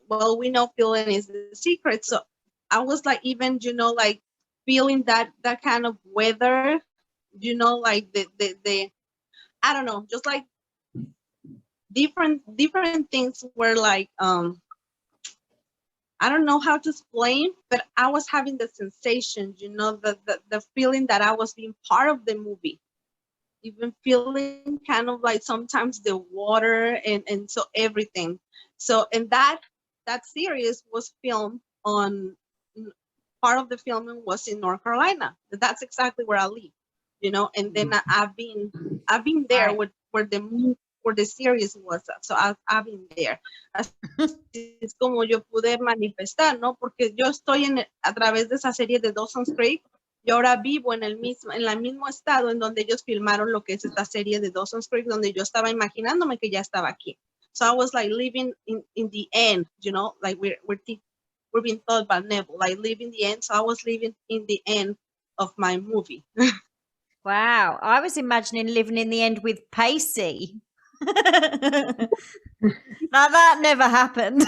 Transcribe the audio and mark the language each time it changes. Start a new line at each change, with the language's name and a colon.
English: Well, we know feeling is the secret. So I was like, even, like feeling that kind of weather, like the I don't know, just like different things were like, I don't know how to explain, but I was having the sensation, the feeling that I was being part of the movie, even feeling kind of like sometimes the water and so everything. So, and that series was filmed on, part of the filming was in North Carolina. That's exactly where I live, and then I've been there where the series was. So I've been there.
Spanish: Es como yo pude manifestar, ¿no? Porque yo estoy a través de esa serie de Dawson's Creek, y ahora vivo en el mismo estado en donde ellos filmaron lo que es esta serie de Dawson's Creek, donde yo estaba imaginándome que ya estaba aquí.
English: So I was like living in the end, like we're being taught by Neville, like living the end. So I was living in the end of my movie. Wow. I was imagining living in the end with Pacey. Now that never happened.